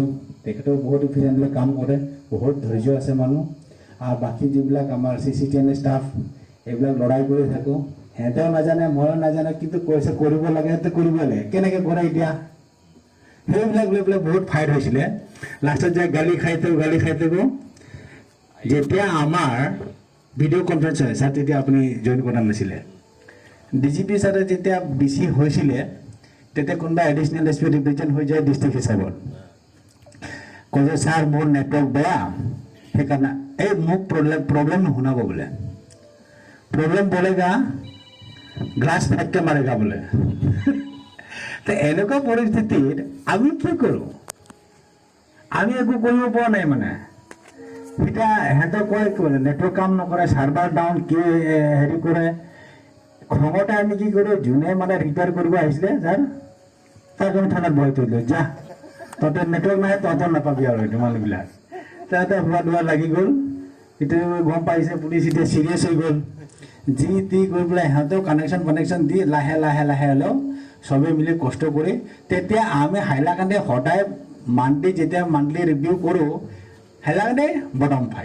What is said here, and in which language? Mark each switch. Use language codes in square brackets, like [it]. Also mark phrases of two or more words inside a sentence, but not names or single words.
[as] তেখেতেও বহুত ইফিচিয়েণ্টলি কাম কৰে বহুত ধৈৰ্য আছে মানুহ আৰু বাকী যিবিলাক আমাৰ CCTN ষ্টাফ এইবিলাক লৰাই কৰি থাকোঁ সিহঁতেও নাজানে ময়ো নাজানে কিন্তু কৈছে কৰিব লাগে সিহঁতে কৰিবই লাগে কেনেকৈ কৰে এতিয়া সেইবিলাক লৈ পেলাই বহুত ফাইট হৈছিলে লাষ্টত যে গালি খাই থাকোঁ যেতিয়া আমাৰ [en] video conference [as] হয় ছাৰ তেতিয়া আপুনি জইন কৰা নাছিলে DGP ছাৰে যেতিয়া BC হৈছিলে তেতিয়া কোনোবা [en] additional SP represent [as] হৈ যায় ডিষ্ট্ৰিক্ট হিচাপত কয় যে ছাৰ মোৰ নেটৱৰ্ক বেয়া সেইকাৰণে এই মোক প্ৰব্লেম নুশুনাব বোলে [hi] प्रॉब्लम बोलेगा ग्लास फेंक के मारेगा बोले तो [as] এনেকুৱা পৰিস্থিতিত আমি কি কৰোঁ আমি একো কৰিব পৰা নাই মানে এতিয়া সিহঁতে কয় কি বোলে নেটৱৰ্ক কাম নকৰে [en] server down [as] কি হেৰি কৰে খঙতে আমি কি কৰোঁ যোনে মানে ৰিপেয়াৰ কৰিব আহিছিলে ছাৰ তাক আমি থানাত বহাই থৈ দিলোঁ যা তহঁতে নেটৱৰ্ক নাই তহঁতৰ নাপাবি আৰু এইটো মানুহবিলাক তাতে হোৱা দোৱা লাগি গ'ল এতিয়া গম পাইছে পুলিচ এতিয়া চিৰিয়াছ হৈ গ'ল যি তি কৰি পেলাই সিহঁতেও কানেকশ্যন দি লাহে হ'লেও চবেই মিলি কষ্ট কৰি তেতিয়া আমি হাইলাকান্দি সদায় যেতিয়া [en] monthly review [as] কৰোঁ হাইলাকান্দি বটম